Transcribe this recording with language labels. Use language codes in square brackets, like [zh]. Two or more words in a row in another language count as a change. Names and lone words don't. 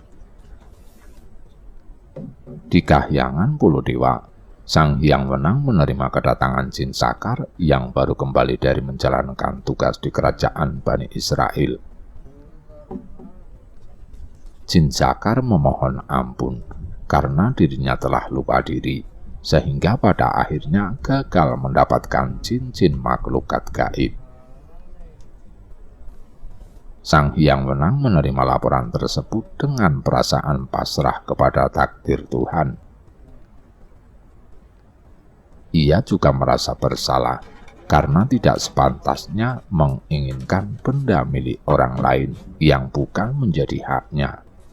[id] Di Kahyangan Pulau Dewa, Sang Hyang Wenang menerima kedatangan Jin Sakar yang baru kembali dari menjalankan tugas di kerajaan Bani Israel. Jin Sakar memohon ampun karena dirinya telah lupa diri, sehingga pada akhirnya gagal mendapatkan cincin makhlukat gaib. Sang Hyang Wenang menerima laporan tersebut dengan perasaan pasrah kepada takdir Tuhan. Ia juga merasa bersalah karena tidak sepantasnya menginginkan benda milik orang lain yang bukan menjadi haknya.